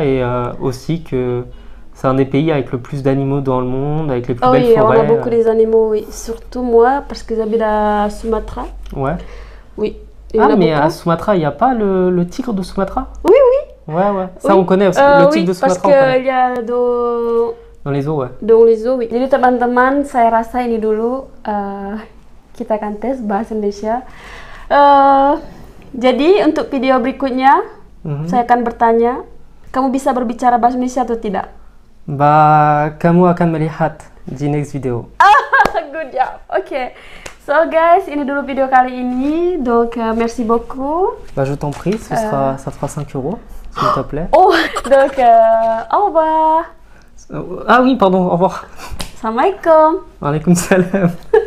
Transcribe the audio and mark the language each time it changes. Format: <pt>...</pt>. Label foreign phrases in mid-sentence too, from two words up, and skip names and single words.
<fr>Et aussi que c'est un des pays avec le plus d'animaux dans le monde, avec les plus belles oui, forêts. on a beaucoup d'animaux, oui. Surtout moi, parce que j'habite à Sumatra. Ouais. Oui. Ah, mais à Sumatra, il n'y a pas le tigre de Sumatra? Oui, oui. Ouais, ouais. Ça, oui. on connaît aussi. Le tigre de Sumatra, parce qu'il y a dans les eaux, ouais. Dans les eaux, oui.</fr> <id>Jadi teman-teman, saya rasa ini dulu kita akan tes bahasa Indonesia. Jadi untuk video berikutnya, saya akan bertanya, kamu bisa berbicara bahasa Indonesia atau tidak? Bah, kamu akan melihat di</id> <en>next video. Good job. Ok. So guys,</en> <id>ini dulu video kali ini.</id> <fr>Donc merci beaucoup. Bah, je t'en prie, ça te fera 5 €, s'il te plaît. Oh, donc au revoir. Ah oui, pardon, au revoir.</fr> <ar>Assalamualaikum. Waalaikumsalam.</ar>